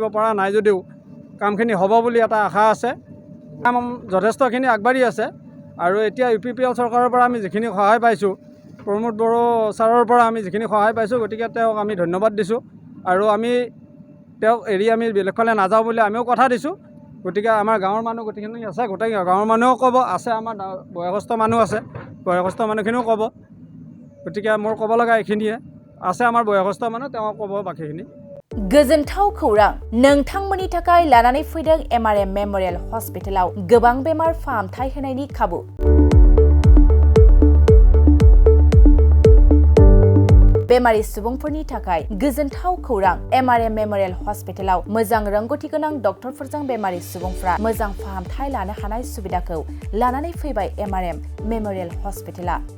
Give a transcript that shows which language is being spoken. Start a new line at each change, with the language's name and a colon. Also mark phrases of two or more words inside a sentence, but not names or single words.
Assamese: পৰা নাই যদিও কামখিনি হ'ব বুলি এটা আশা আছে কাম যথেষ্টখিনি আগবাঢ়ি আছে আৰু এতিয়া UPPL চৰকাৰৰ পৰা আমি যিখিনি সহায় পাইছোঁ প্ৰমোদ বড়ো ছাৰৰ পৰা আমি যিখিনি সহায় পাইছোঁ গতিকে তেওঁক আমি ধন্যবাদ দিছোঁ আৰু আমি তেওঁক এৰি আমি বেলেগফালে নাযাওঁ বুলি আমিও কথা দিছোঁ গতিকে আমাৰ গাঁৱৰ মানুহ গোটেইখিনি আছে গোটেই গাঁৱৰ মানুহেও ক'ব আছে আমাৰ বয়সস্থ মানুহ আছে বয়সস্থ মানুহখিনিও ক'ব গতিকে মোৰ ক'ব লগা এইখিনিয়ে আছে আমাৰ বয়সস্থ মানুহ তেওঁ ক'ব বাকীখিনি
Bodo: गोजोनथाव खौरां नोंथांमोननि थाखाय लानानै फैदों MRM मेमोरियल हस्पिटालाव गोबां बेमार फाहामथाय होनायनि खाबु बेमारि सुबुंफोरनि थाखाय गोजोनथाव खौरां MRM मेमोरियल हस्पिटालाव मोजां रोंगौथि गोनां डक्टरफोरजों बेमारि सुबुंफ्रा मोजां फाहामथाय लानो हानाय सुबिदाखौ लानानै फैबाय MRM मेमोरियल हस्पिटाला